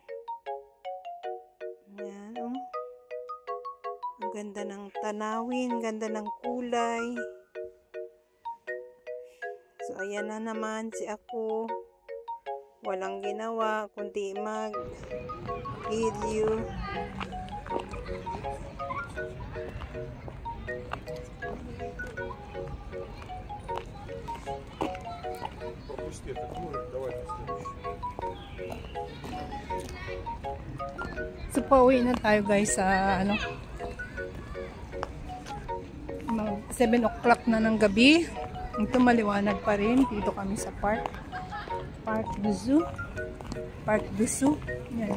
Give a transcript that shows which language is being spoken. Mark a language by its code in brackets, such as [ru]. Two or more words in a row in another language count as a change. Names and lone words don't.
[tl] Ayan, Ang ganda ng tanawin, ganda ng kulay. So, ayan na naman si ako. Walang ginawa, kundi mag-video. [ru] Пропусти этот мужик, давай на следующий. [tl] So, pauwi na tayo guys sa 7 o'clock na ng gabi. Ito maliwanag pa rin. Dito kami sa Parc du Zoo. Yan.